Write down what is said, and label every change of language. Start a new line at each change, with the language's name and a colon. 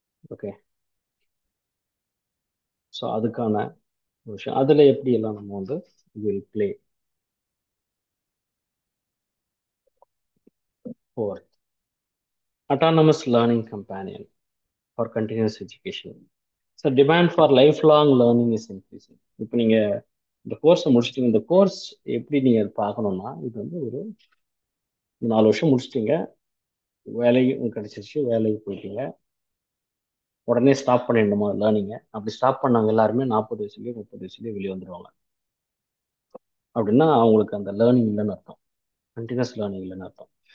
Tamil: Okay, so அதுக்கான விஷயம் அதுல எப்படி எல்லாம் நம்ம வந்து will play
English: for autonomous learning companion for continuous education. So demand for lifelong learning is increasing.
Tamil: இப்போ நீங்க இந்த கோர்ஸை முடிச்சிட்டீங்க, இந்த கோர்ஸ் எப்படி நீங்க பார்க்கணும்னா, இது வந்து ஒரு 4 வருஷம் முடிச்சிட்டீங்க, வேலையும் கிடைச்சிருச்சு, வேலைக்கு போயிட்டீங்க, உடனே ஸ்டாப் பண்ணிடணுமா லேர்னிங்க? அப்படி ஸ்டாப் பண்ணவங்க எல்லாருமே 40 வயசுலயோ 30 வயசுலயோ வெளியே வந்துடுவாங்க. அப்படின்னா அவங்களுக்கு அந்த லேர்னிங் இல்லைன்னு அர்த்தம், கண்டினியூஸ் லேர்னிங் இல்லைன்னு அர்த்தம்.